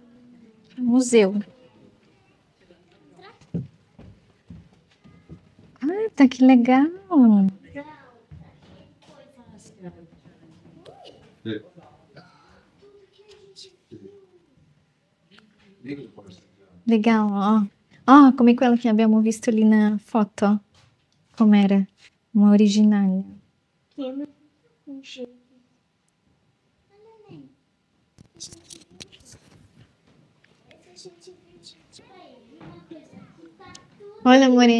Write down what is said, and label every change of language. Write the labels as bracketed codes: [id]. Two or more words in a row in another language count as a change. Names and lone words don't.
[pt] Museu. Tá que legal. Legal, ó. [it] Come quella che abbiamo visto lì [pt] na foto, [it] ó. Com'era? [pt] Uma originale. Olha, amore.